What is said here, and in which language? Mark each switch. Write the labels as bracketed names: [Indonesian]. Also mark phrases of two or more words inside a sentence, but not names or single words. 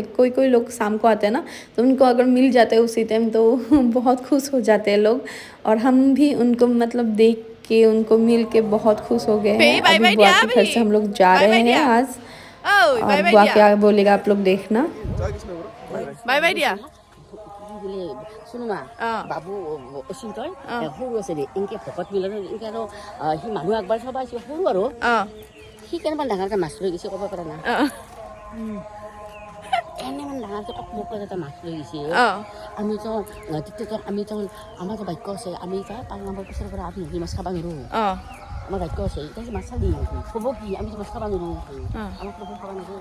[Hindi] कोई कोई लोग शाम को आते हैं ना, तो उनको अगर मिल जाते हैं उसी टाइम तो बहुत खुश हो जाते हैं लोग। और हम भी उनको मतलब देख के, उनको मिल के बहुत खुश हो गए हैं। अभी बुआ के घर से हम लोग जा रहे हैं आज। और बुआ क्या बोलेगा आप लोग देखना। [English] bye bye [Hindi] दिया। [Assamese] শুনুমা বাবু আছিল তই সৰু আছিলি এনেকৈ ভকত মিলন এনেকৈ আৰু সি মানুহ আগবাঢ়ি চাব আহিছিল সৰু আৰু সি কেনেমান ডাঙৰকৈ মাছ লৈ গৈছে ক'ব পৰা নাই এনেমান ডাঙৰকৈ অকমকৈ এটা মাছ লৈ গৈছে আমিতো তেতিয়াতো আমিতো আমাৰতো বাক্য আছে আমি এতিয়া 5 নম্বৰ পিছৰ পৰা আমি নদী মাছ খাব নোৱাৰোঁ আমাৰ বাক্য আছে এতিয়া মাছ চালি হ'ব কি আমি মাছ খাব নোৱাৰোঁ আমাক খাব নোৱাৰোঁ